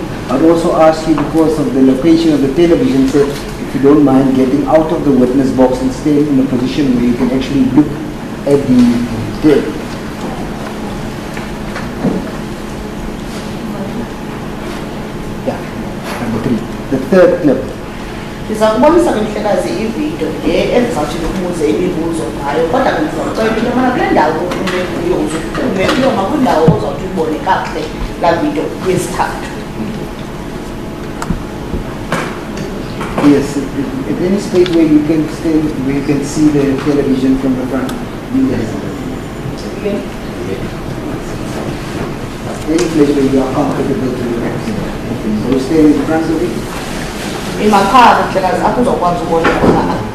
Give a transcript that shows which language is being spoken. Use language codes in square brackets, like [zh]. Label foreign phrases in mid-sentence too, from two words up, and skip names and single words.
[en] I'll also ask you, because of the location of the television set, if you don't mind getting out of the witness box and staying in a position where you can actually look at the tape. Yeah. third clip. [xh] Ndizakubonisa ke mhlekazi ividiyo le endizawuthi ndikubuze imibuzo ngayo kodwa ke ndizawucela into yobana kule ndawo ufunde kuyo uzuphume uyoma kwindawo ozawuthi uyibone kakuhle laa vidiyo yesithathu. [en] Yes, at any space where you can stand, where you can see the television from the front. Yes. Any place where you are comfortable to do that. So you stand in front of it. [xh] Emakhaya ke mhlekazi apho uzawukwazi ubona khona.